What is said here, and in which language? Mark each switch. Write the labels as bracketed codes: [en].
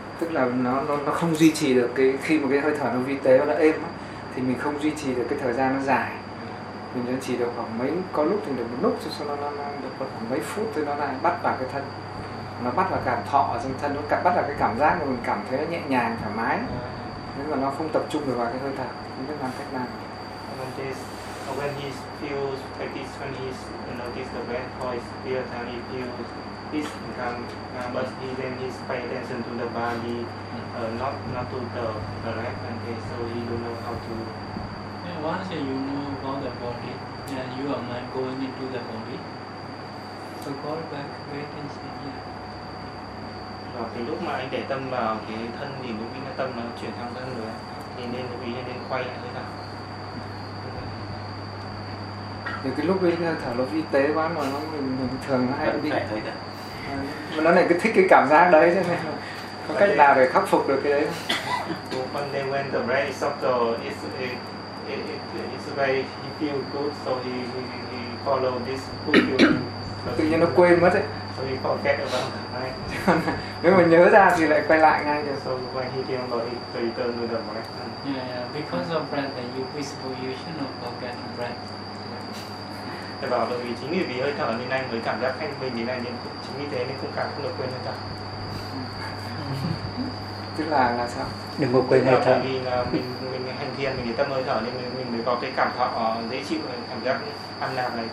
[vi] Tức là nó không duy trì được cái khi mà cái hơi thở nó vi tế nó đã êm á, thì mình không duy trì được cái thời gian nó dài. Mình chỉ được khoảng mấy, có lúc thì được một lúc, sau đó nó được khoảng mấy phút thôi, nó lại bắt vào cái thân. Nó bắt vào cảm thọ ở trong thân, nó bắt vào cái cảm giác mà mình cảm thấy nó nhẹ nhàng, thoải mái. Nhưng mà nó không tập trung được vào cái hơi thở, không biết làm cách nào. [en] When he feels like this, when he notices the breath, or his spirit, and he feels peace, but then he pays attention to the body, not to the breath, and so he don't know how to. Once you know about the body, then you are not going into the body. So call back, wait and see. Yeah. [vi] Rồi, thì lúc mà anh để tâm vào cái thân thì lúc ý là tâm nó chuyển sang thân rồi, thì nên lúc ý là nên quay lại hơi thở. Thì cái lúc ý là thở nó y tế quá mà nó mình thường nó hay bị. Mà nó lại cứ thích cái cảm giác đấy cho nên có cách nào để khắc phục được cái đấy. [en] One day when the breath is subtle, it's very he feel good, so he follow this good feeling. [vi] Tự nhiên nó quên mất ấy. [en] So he forget about the mind. [vi] Nếu mà nhớ ra thì lại quay lại ngay được. [en] So when he came about it, so he turned to the mind. Yeah, because of breath that you whisper, you should not forget the breath. [vi] Thầy bảo là vì chính vì hơi thở nên anh mới cảm giác thanh bình nên anh chính vì thế nên không cảm không được quên hơi thở. Tức là sao? Đừng có quên hơi thở. Vì là mình hành thiền, mình để tâm hơi thở nên mình mới có cái cảm thọ dễ chịu, cảm giác an lạc này.